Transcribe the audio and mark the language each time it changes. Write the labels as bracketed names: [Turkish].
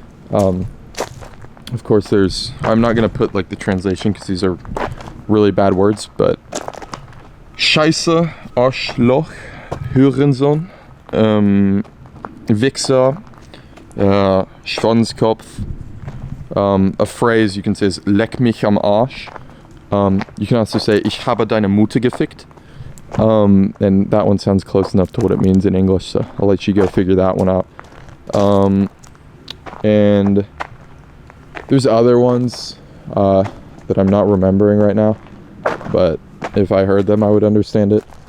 [English] Of course I'm not going to put like the translation because these are really bad words, but [German] Scheiße, Arschloch, Hurensohn, Wichser, Schwanzkopf. [English] A phrase you can say is [German] Leck mich am Arsch. [English] You can also say [German] Ich habe deine Mutter gefickt. [English] And that one sounds close enough to what it means in English, so I'll let you go figure that one out. And there's other ones that I'm not remembering right now, but if I heard them I would understand it.